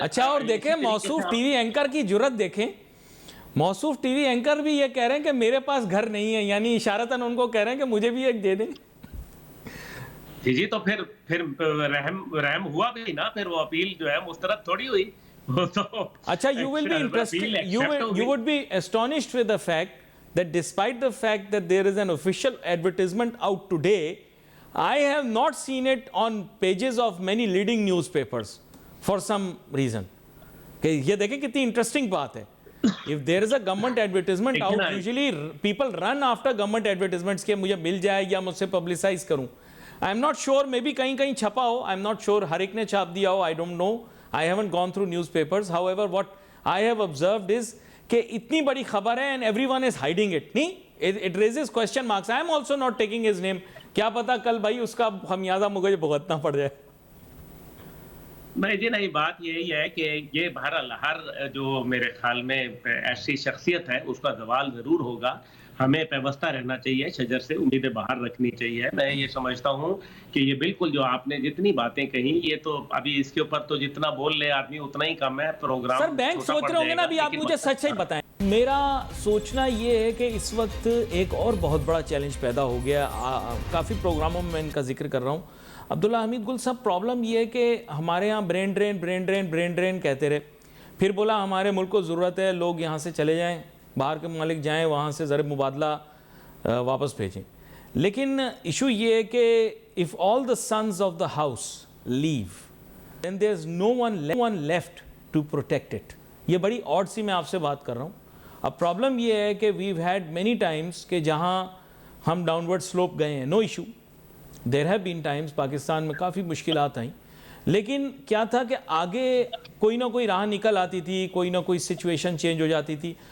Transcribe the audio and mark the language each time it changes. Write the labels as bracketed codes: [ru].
[ur] اچھا, اور دیکھیں موصوف ٹی وی اینکر کی جرت دیکھیں, موصوف ٹی وی اینکر بھی یہ کہہ رہے ہیں کہ میرے پاس گھر نہیں ہے, یعنی اشارتاً ان کو کہہ رہے ہیں کہ مجھے بھی ایک دے دیں. جی تو پھر رحم ہوا بھی نا, پھر وہ اپیل جو ہے مسترد تھوڑی ہوئی. [en] اچھا, you would be astonished with the fact that despite the fact that there is an official advertisement out today, I have not seen it on pages of many leading newspapers for some reason. [ur] کہ یہ دیکھیں کتنی interesting بات ہے. [en] If there is a government advertisement out, usually people run after government advertisements [ur] کہ مجھے مل جائے یا مجھ سے پبلسائز کروں. [en] I am not sure, maybe [ur] کہیں چھپا ہو, [en] I am not sure [ur] ہر ایک نے چھاپ دیا ہو, [en] I don't know. I haven't gone through newspapers. However, what I have observed is [ur] کہ اتنی بڑی خبر ہے [en] and everyone is hiding it. [ur] نہیں, [en] it raises question marks. I am also not taking his name. [ur] کیا پتا کل بھائی اس کا خمیازہ مجھے بھگتنا پڑ جائے. نہیں جی نہیں, بات یہی ہے کہ یہ بہرحال ہر جو میرے خیال میں ایسی شخصیت ہے اس کا زوال ضرور ہوگا. ہمیں پیوستہ رہنا چاہیے, شجر سے امیدیں باہر رکھنی چاہیے. میں یہ سمجھتا ہوں کہ یہ بالکل جو آپ نے جتنی باتیں کہیں, یہ تو ابھی اس کے اوپر تو جتنا بول لے آدمی اتنا ہی کم ہے. پروگرام سر بینک سوچ رہے ہوں گے نا, ابھی آپ مجھے سچ سچ بتائیں. میرا سوچنا یہ ہے کہ اس وقت ایک اور بہت بڑا چیلنج پیدا ہو گیا. کافی پروگراموں میں ان کا ذکر کر رہا ہوں. عبداللہ حمید گل صاحب, پرابلم یہ ہے کہ ہمارے ہاں برین ڈرین کہتے رہے, پھر بولا ہمارے ملک کو ضرورت ہے لوگ یہاں سے چلے جائیں, باہر کے ممالک جائیں, وہاں سے زر مبادلہ واپس بھیجیں. لیکن ایشو یہ ہے کہ [en] if all the sons of the house leave, then there's no one left to protect it. [ur] یہ بڑی آڈ سی میں آپ سے بات کر رہا ہوں. اب پرابلم یہ ہے کہ [en] we've had many times [ur] کہ جہاں ہم ڈاؤنورڈ سلوپ گئے ہیں, no issue. [en] There have been times [ur] Pakistan میں کافی مشکلات آئیں, لیکن کیا تھا کہ آگے کوئی نہ کوئی راہ نکل آتی تھی, کوئی نہ کوئی سچویشن چینج ہو جاتی تھی.